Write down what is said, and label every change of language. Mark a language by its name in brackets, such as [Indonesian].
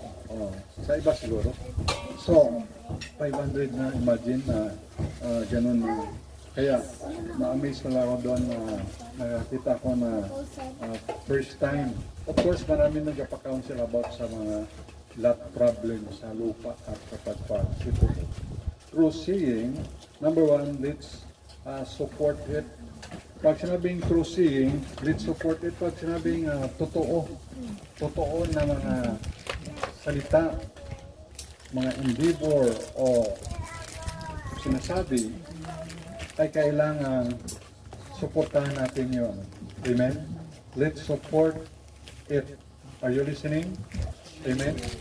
[Filipino] Oh, sa iba siguro. So, 500 na, imagine na ganun na. Kaya, na-amaze na lang ako doon na nakakita ko na first time. Of course, marami nagpa-counsel about sa mga lot problem sa lupa at kapag ito. [English] Through seeing, number one, let's support it. [Filipino] Pag sinabing [English] true seeing, let's support it. [Filipino] Pag sinabing totoo na mga salita, mga endeavor o sinasabi, ay kailangan suportahan natin yun. [English] Amen? Let's support it. Are you listening? Amen?